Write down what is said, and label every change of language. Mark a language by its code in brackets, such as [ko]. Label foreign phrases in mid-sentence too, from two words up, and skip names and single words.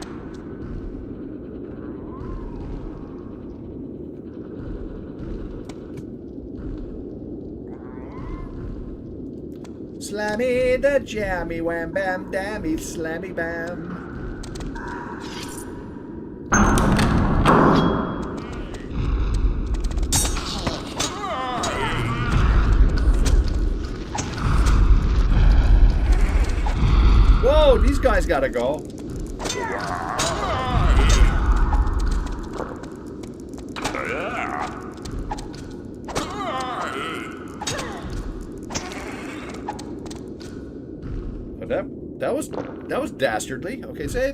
[en] Slammy the jammy wham bam dammy slammy bam. Whoa, these guys gotta go. That was dastardly. Okay, save.